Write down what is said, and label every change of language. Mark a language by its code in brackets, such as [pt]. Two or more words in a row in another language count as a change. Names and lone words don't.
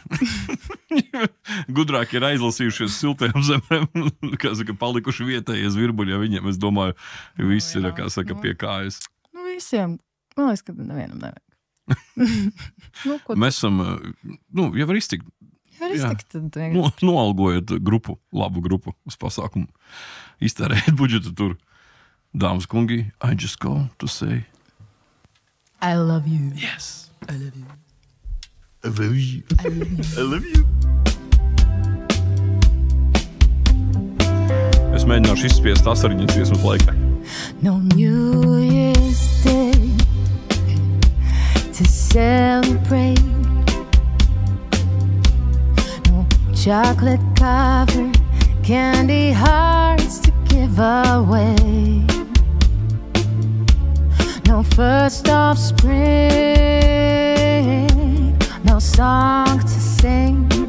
[lv] Gudrāki ir aizlasījušies siltajām zemēm, kā saka, palikuši vietējie zvirbuļi, ja viņiem, es domāju, viss ir, kā saka, pie kājas. Visiem, man liekas, ka nevienam nevajag. Mēs esam, ja var iztikt, noalgojot labu grupu uz pasākumu. Iztērējot budžetu tur. Dāmas kungi, [en] I just call to say I love you. Yes. I love you. I love you. I love you. I love you. [lv] Es mēģināšu izspiest asariņas dziesmas laikā. [en] No New Year's Day to celebrate. No chocolate covered candy hearts to give away. No first of spring, no song to sing.